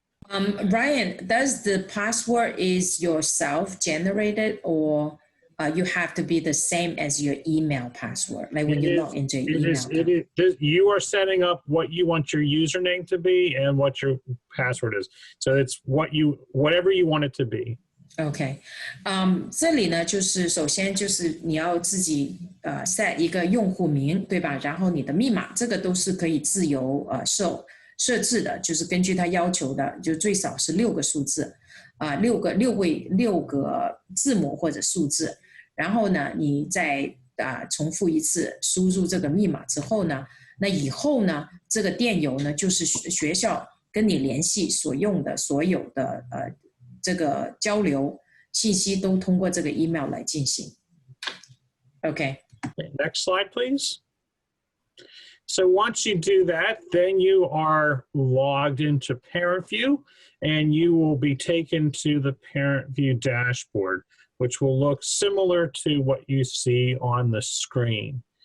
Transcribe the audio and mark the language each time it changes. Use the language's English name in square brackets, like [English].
[English] Ryan, does the password is yourself generated, or you have to be the same as your email password, like when you log into your email? You are setting up what you want your username to be and what your password is. So it's whatever you want it to be. [Chinese] OK， 这里呢，就是首先就是你要自己set 一个用户名，对吧？然后你的密码，这个都是可以自由设置的，就是根据它要求的，就最少是6个数字，6个字母或者数字。然后呢，你再重复一次输入这个密码之后呢，那以后呢，这个电邮呢，就是学校跟你联系所用的所有的这个交流信息都通过这个 email 来进行。 [English] Okay. Next slide, please. So once you do that, then you are logged into ParentVUE, and you will be taken to the ParentVUE dashboard, which will look similar to what you see on the screen.